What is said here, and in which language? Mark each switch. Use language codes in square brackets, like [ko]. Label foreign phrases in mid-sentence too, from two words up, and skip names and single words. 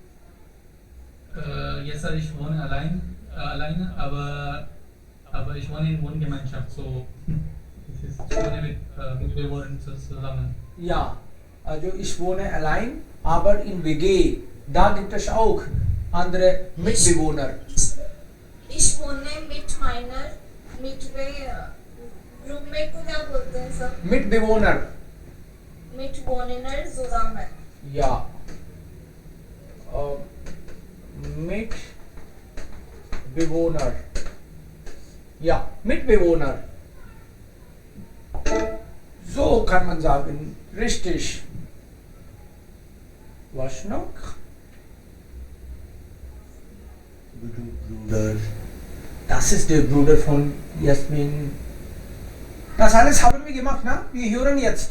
[de] Jetzt ich wohne alleine, aber ich wohne in Wohngemeinschaft, so ich wohne mit Mitbewohnern zusammen. ja also ich wohne allein aber in WG da gibt es auch andere Mitbewohner Ich wohne mit meiner Roommate [hi] को क्या बोलते हैं सब [de] Mitbewohner Mitbewohner zusammen. ja Mitbewohner ja Mitbewohner so kann man sagen richtig was noch Bruder das ist der Bruder von Jasmin das alles haben wir gemacht na wir hören jetzt